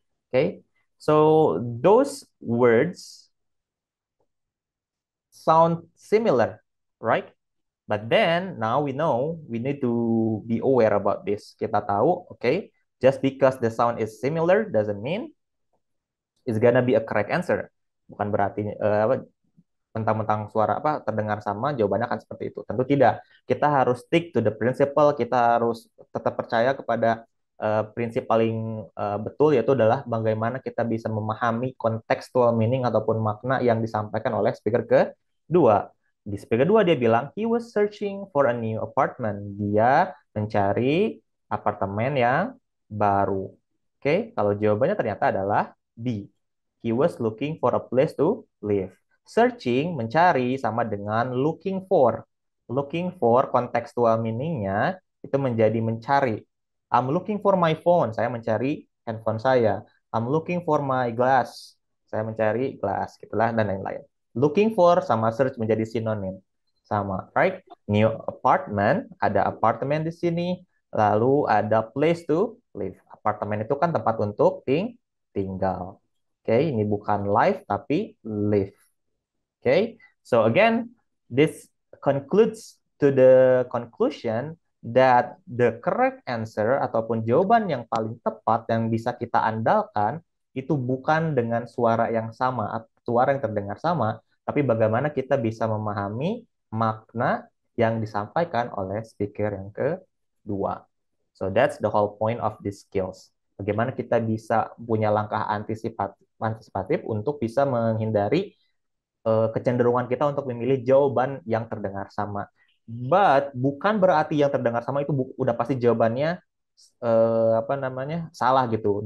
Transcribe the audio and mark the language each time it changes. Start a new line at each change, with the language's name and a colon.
English: Okay, so those words sound similar, right? But then now we know we need to be aware about this. Kita tahu, okay, just because the sound is similar doesn't mean it's gonna be a correct answer.
Indonesian: Bukan berarti mentang-mentang suara apa terdengar sama, jawabannya akan seperti itu. Tentu tidak. Kita harus stick to the principle, kita harus tetap percaya kepada prinsip paling betul, yaitu adalah bagaimana kita bisa memahami contextual meaning ataupun makna yang disampaikan oleh speaker kedua.
English: Di speaker kedua dia bilang, he was searching for a new apartment.
Indonesian: Dia mencari apartemen yang baru. Oke, kalau jawabannya ternyata adalah B.
English: He was looking for a place to live.
Indonesian: Searching, mencari, sama dengan looking for. Looking for, kontekstual meaning-nya itu menjadi mencari.
English: I'm looking for my phone. Saya mencari handphone saya. I'm looking for my glass.
Indonesian: Saya mencari glass, gitulah, dan lain-lain. Looking for sama search menjadi sinonim. Sama, right? New apartment, ada apartemen di sini. Lalu ada place to live. Apartemen itu kan tempat untuk tinggal. Oke, ini bukan live tapi live. Okay, so again, this concludes to the conclusion that the correct answer ataupun jawaban yang paling tepat yang bisa kita andalkan itu bukan dengan suara yang sama, suara yang terdengar sama, tapi bagaimana kita bisa memahami makna yang disampaikan oleh speaker yang kedua.
English: So that's the whole point of these skills.
Indonesian: Bagaimana kita bisa punya langkah antisipatif untuk bisa menghindari kecenderungan kita untuk memilih jawaban yang terdengar sama. But bukan berarti yang terdengar sama itu udah pasti jawabannya apa namanya salah gitu.